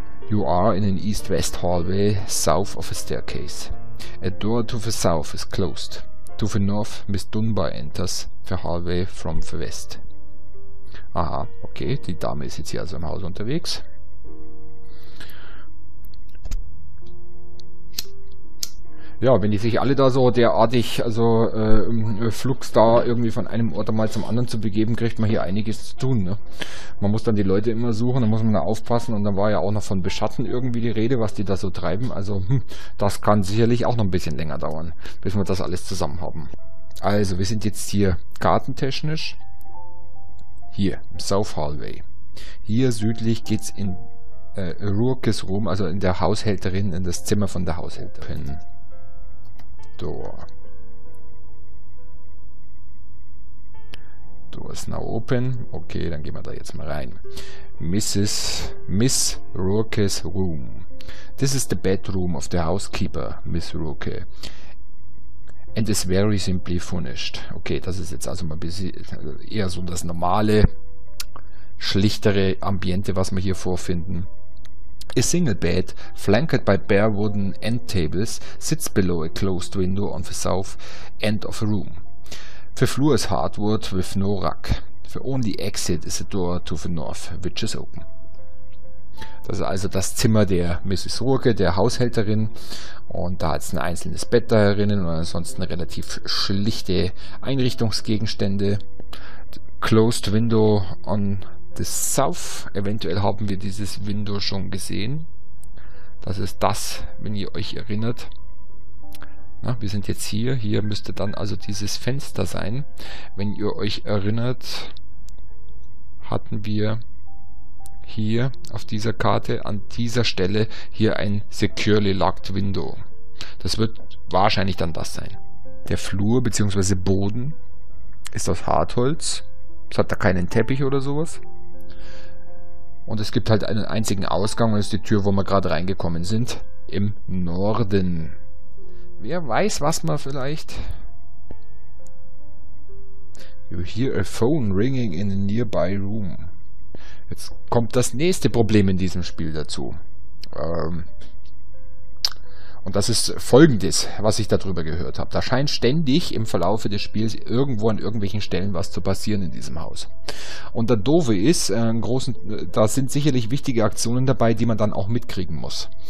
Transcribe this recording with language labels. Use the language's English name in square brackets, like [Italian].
[English] You are in an east-west hallway south of a staircase. A door to the south is closed. To the north, Miss Dunbar enters the hallway from the west. [German] Aha, okay, die Dame ist jetzt hier also im Haus unterwegs. Ja, wenn die sich alle da so derartig, also flugs da irgendwie von einem Ort mal zum anderen zu begeben, kriegt man hier einiges zu tun. Ne? Man muss dann die Leute immer suchen, dann muss man da aufpassen und dann war ja auch noch von Beschatten irgendwie die Rede, was die da so treiben. Also das kann sicherlich auch noch ein bisschen länger dauern, bis wir das alles zusammen haben. Also wir sind jetzt hier kartentechnisch. Hier, im South Hallway. Hier südlich geht's in Rourke's Room, also in der Haushälterin, in das Zimmer von der Haushälterin. Door. [English] Door is now open. [German] Okay, dann gehen wir da jetzt mal rein. [English] Miss Rourke's room. This is the bedroom of the housekeeper, Miss Rourke. And is very simply furnished. [German] Okay, das ist jetzt also mal ein bisschen eher so das normale, schlichtere Ambiente, was wir hier vorfinden. [English] A single bed, flanked by bare wooden end tables, sits below a closed window on the south end of the room. The floor is hardwood with no rug. The only exit is a door to the north, which is open. [German] Das ist also das Zimmer der Mrs. Rourke, der Haushälterin. Und da hat es ein einzelnes Bett da herinnen und ansonsten relativ schlichte Einrichtungsgegenstände. [English] Closed Window on the South. [German] Eventuell haben wir dieses Window schon gesehen. Das ist das, wenn ihr euch erinnert. Na, wir sind jetzt hier. Hier müsste dann also dieses Fenster sein. Wenn ihr euch erinnert, hatten wir hier auf dieser Karte an dieser Stelle hier ein [English] securely locked window. [German] Das wird wahrscheinlich dann das sein. Der Flur bzw. Boden ist aus Hartholz. Es hat da keinen Teppich oder sowas. Und es gibt halt einen einzigen Ausgang und das ist die Tür, wo wir gerade reingekommen sind. Im Norden. Wer weiß, was man vielleicht... [English] You hear a phone ringing in a nearby room. [German] Jetzt kommt das nächste Problem in diesem Spiel dazu. Und das ist Folgendes, was ich darüber gehört habe. Da scheint ständig im Verlaufe des Spiels irgendwo an irgendwelchen Stellen was zu passieren in diesem Haus. Und der Doofe ist, da sind sicherlich wichtige Aktionen dabei, die man dann auch mitkriegen muss.